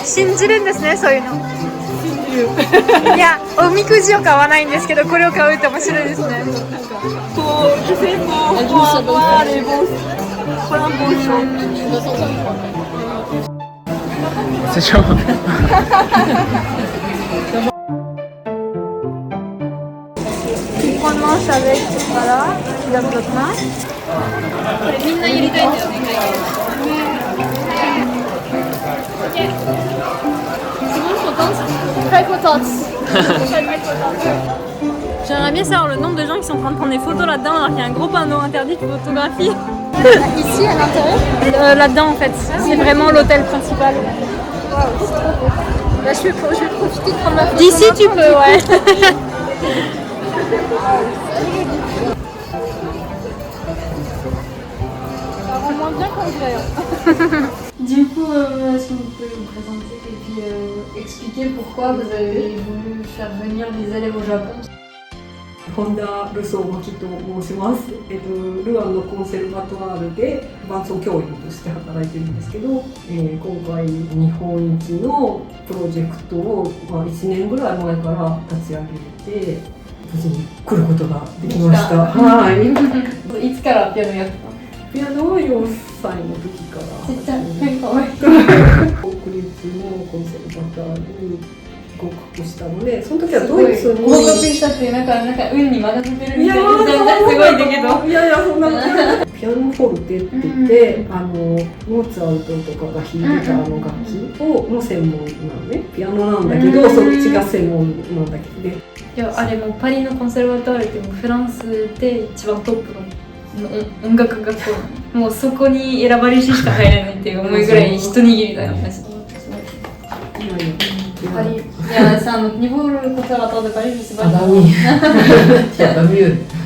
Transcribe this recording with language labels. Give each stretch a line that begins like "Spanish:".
Japanese: 信じるんですね、そういうの。いや、おみくじを買わないんですけど、これを買うって面白いですね。
French: je fais pour avoir les bons choses. C'est chaud. Tu prends le manche avec, voilà, tu laves l'autre main. Très contente. J'aimerais bien savoir le nombre de gens qui sont en train de prendre des photos là-dedans alors qu'il y a un gros panneau interdit de photographie. Ici, à l'intérieur. Là-dedans en fait, c'est vraiment l'hôtel principal. Là, je vais profiter de prendre ma photo. D'ici tu peux, ouais. Ça rend moins bien qu'en vrai. Du coup, est-ce que vous pouvez vous présenter et puis expliquer pourquoi vous avez voulu faire venir des élèves au Japon?
Japanese: 本田ルソーマキと申します。ルアンのコンセルバトワールで伴奏教員として働いてるんですけど、今回日本一のプロジェクトを、1年ぐらい前から立ち上げて無事に来ることができました。はい。いつからピアノやってたの？ピアノは4歳の時から。ちっちゃい。かわいい。国立のコンセルバトワールに合格したので、その時はドイツに合格したってなんか運に任せてるみたいなすごいんだけど、いやいやそんなことないピアノフォルテって言って、モーツァルトとかが弾いてた楽器の専門なのね。ピアノなんだけど、そっちが専門なんだけどね。いやあれもパリのコンセルバトワールってもうフランスで一番トップの音楽学校、もうそこに選ばれししか入れないっていう思いぐらい一握りだよマジで。
French: Paris. C'est un autre niveau le conservatoire de Paris, je sais pas. Ah bah oui, il n'y a pas mieux.